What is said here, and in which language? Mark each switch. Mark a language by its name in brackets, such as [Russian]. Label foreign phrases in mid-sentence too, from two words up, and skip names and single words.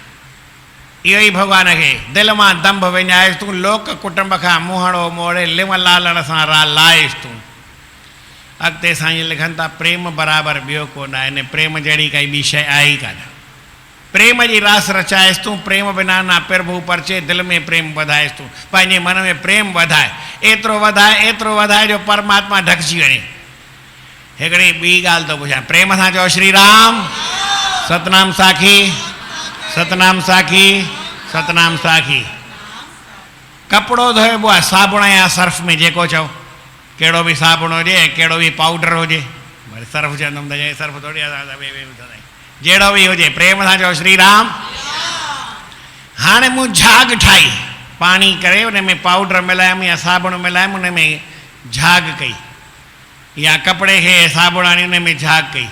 [Sindhi] इहो ई भॻवान खे दिलि मां दंभ विञाएसि तूं, लोक कुटुंब खां मुहड़ो मोड़े लिव लालण सां लाइसि तूं। अॻिते साईं लिखनि था, प्रेम बराबरि ॿियो कोन आहे, इन प्रेम जहिड़ी काई ॿी शइ आहे ई कान। प्रेम जी रास रचाएसि तूं, प्रेम बिना ना प्रभु परचे, दिलि में प्रेम वधाएसि तूं, पंहिंजे मन में प्रेम वधाए, एतिरो वधाए जो परमात्मा ढकिजी वञे। हिकिड़ी ॿी ॻाल्हि थो पुछां, प्रेम सां चओ श्री राम, सतनाम साखी, सतनाम साखी, सतनाम साखी। कपिड़ो धोइबो आहे साबुण या सर्फ में, जेको चओ, कहिड़ो बि साबुण हुजे ऐं कहिड़ो बि पाउडर हुजे, वरी सर्फ चवंदुमि त सर्फ थोरी जहिड़ो बि हुजे, प्रेम सां चओ श्री राम। हाणे मूं झाग ठाही, पाणी करे उन में पाउडर मिलायमि या साबुण मिलायमि, उन में झाग कई, या कपिड़े खे साबुण आणी उन में झाग कई।